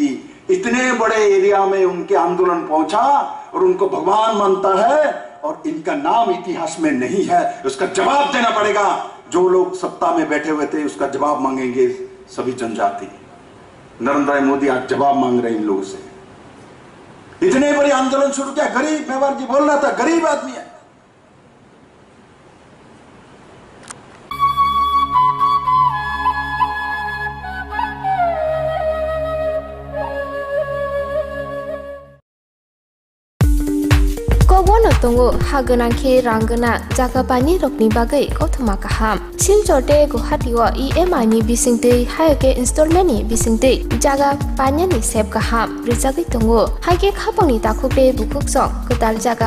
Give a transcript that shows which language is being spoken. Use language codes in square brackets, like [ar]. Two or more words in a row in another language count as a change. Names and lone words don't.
[hi] इतने बड़े एरिया में उनके आंदोलन पहुंचा और उनको भगवान मानता है, और इनका नाम इतिहास में नहीं है। उसका जवाब देना पड़ेगा। जो लोग सत्ता में बैठे हुए थे उसका जवाब मांगेंगे सभी जनजाति। नरेंद्र मोदी आज जवाब मांग रहे हैं इन लोगों से। इतने बड़े आंदोलन शुरू किया, गरीब, मेवाड़ जी बोल रहा था, गरीब आदमी है। [trp] Tongo haganangke ranggana jaga pani rokni bagai kothoma kaham silchote guhatiwa EMI ni bisingte haike installment ni bisingte jaga panya ni sep kaham rijagi tongo haike khapangni takhupe bukuksong ketal jaga